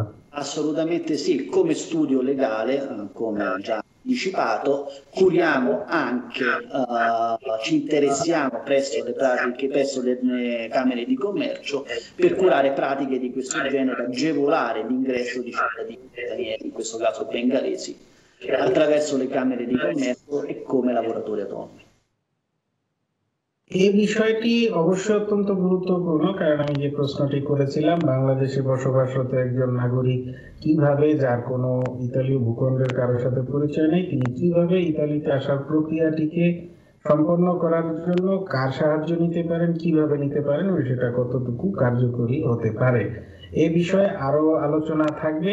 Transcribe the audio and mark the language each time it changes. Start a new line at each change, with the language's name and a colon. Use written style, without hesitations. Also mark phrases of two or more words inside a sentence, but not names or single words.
Italian: Assolutamente sì, come studio legale, come già anticipato, curiamo anche, ci interessiamo presso le pratiche, presso le camere di commercio, per curare pratiche di questo genere, agevolare l'ingresso di cittadini stranieri, in questo caso bengalesi, attraverso le camere di commercio e come lavoratori autonomi.
Bangla: এই বিষয়টি অবশ্যই অত্যন্ত গুরুত্বপূর্ণ, কারণ আমি যে প্রশ্নটি করেছিলাম, বাংলাদেশে বসবাসরত একজন নাগরিক কিভাবে, যার কোনো ইতালীয় ভূখণ্ডের কারোর সাথে পরিচয় নেই, তিনি কিভাবে ইতালিতে আসার প্রক্রিয়াটিকে সম্পন্ন করার জন্য কার সাহায্য নিতে পারেন, কিভাবে নিতে পারেন, সেটা কতটুকু কার্যকরী হতে পারে, এ বিষয়ে আরো আলোচনা থাকবে।